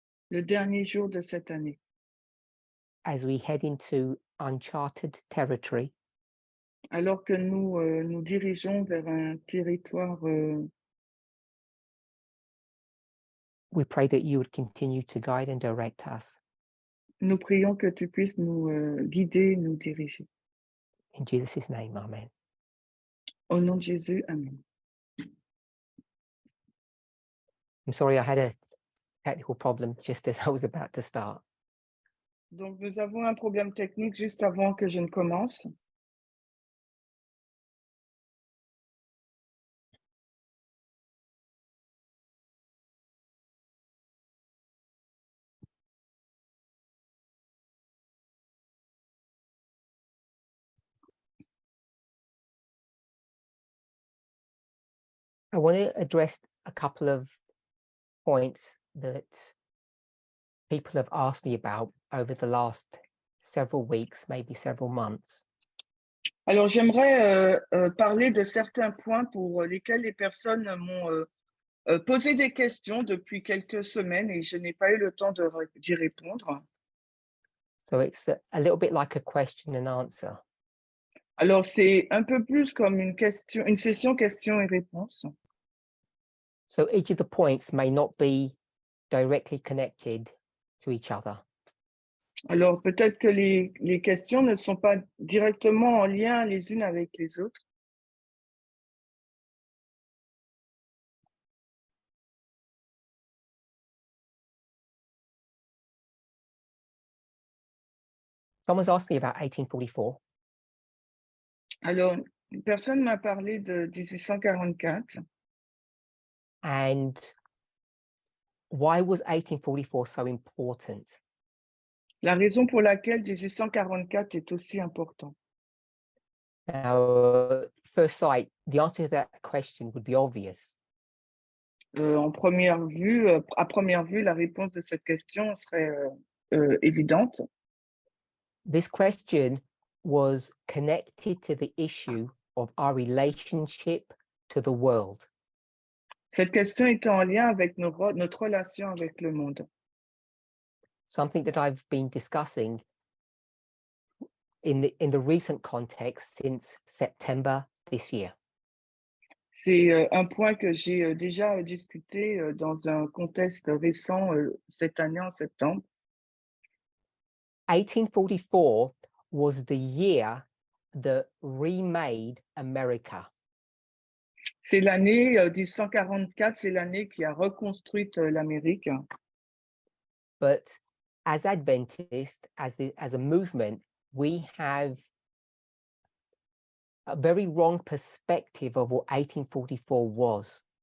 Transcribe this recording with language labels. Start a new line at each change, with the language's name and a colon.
French: le dernier jour de cette année,
English: as we head into uncharted territory.
French: alors que nous nous dirigeons vers un territoire.
English: We pray that you would continue to guide and direct us.
French: Nous prions que tu puisses nous guider, nous diriger.
English: In Jesus' name, amen.
French: Au nom de Jésus, amen.
English: I'm sorry I had a technical problem just as I was about to start.
French: Donc, nous avons un problème technique juste avant que je ne commence.
English: I want to address a couple of points that people have asked me about over the last several weeks, maybe several months.
French: Alors, j'aimerais parler de certains points pour lesquels les personnes m'ont posé des questions depuis quelques semaines et je n'ai pas eu le temps d'y répondre.
English: So it's a little bit like a question and answer.
French: Alors, c'est un peu plus comme une session questions et réponses.
English: So each of the points may not be directly connected to each other.
French: Alors, peut-être que les questions ne sont pas directement en lien les unes avec les autres.
English: Someone's asked me about 1844.
French: Alors, une personne m'a parlé de 1844.
English: And why was 1844 so important?
French: La raison pour laquelle 1844 est aussi important.
English: Now, first sight, the answer to that question would be obvious.
French: À première vue, la réponse de cette question serait évidente.
English: This question was connected to the issue of our relationship to the world.
French: Cette question était en lien avec notre relation avec le monde.
English: Something that I've been discussing in the recent context since September this year.
French: C'est un point que j'ai déjà discuté dans un contexte récent cette année en septembre.
English: 1844 was the year that remade America.
French: C'est l'année 1844, c'est l'année qui a reconstruit l'Amérique.
English: But as Adventists, as a movement, we have a very wrong perspective of what 1844 was.